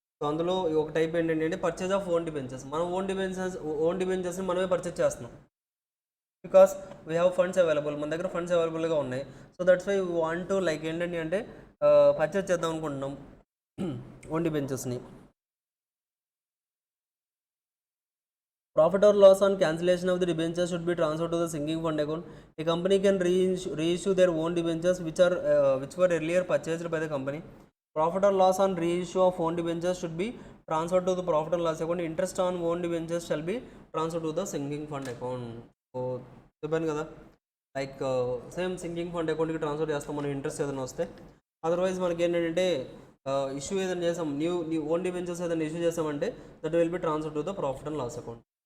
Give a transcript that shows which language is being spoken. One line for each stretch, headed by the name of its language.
Telugu: So అందులో ఒక type ఏంటంటే అంటే పర్చేజ్ ఆఫ్ ఓన్ డిబెంచర్స్. మనం ఓన్ డిబెంచర్స్ని మనమే పర్చేజ్ చేస్తున్నాం
English: because we have funds available,
Telugu: మన దగ్గర ఫండ్స్ అవైలబుల్గా ఉన్నాయి.
English: so that's why we want to
Telugu: like ఏంటంటే అంటే పర్చేజ్ చేద్దాం అనుకుంటున్నాం own డిబెంచర్స్ని.
English: Profit or loss on cancellation of the debentures should be transferred to the sinking fund account. A company can reissue their own debentures which were earlier purchased by the company. Profit or loss on reissue of own debentures should be transferred to the profit and loss account. Interest on own debentures shall be transferred to the sinking fund account.
Telugu: So చెప్పాను కదా, like same sinking fund అకౌంట్కి transfer చేస్తాం మనం interest ఏదైనా వస్తే. Otherwise మనకి ఏంటంటే issue ఏదైనా చేస్తాం, న్యూ ఓన్ డిబెంచర్స్ ఏదైనా ఇష్యూ చేస్తామంటే
English: That will be transfer to the profit and loss account.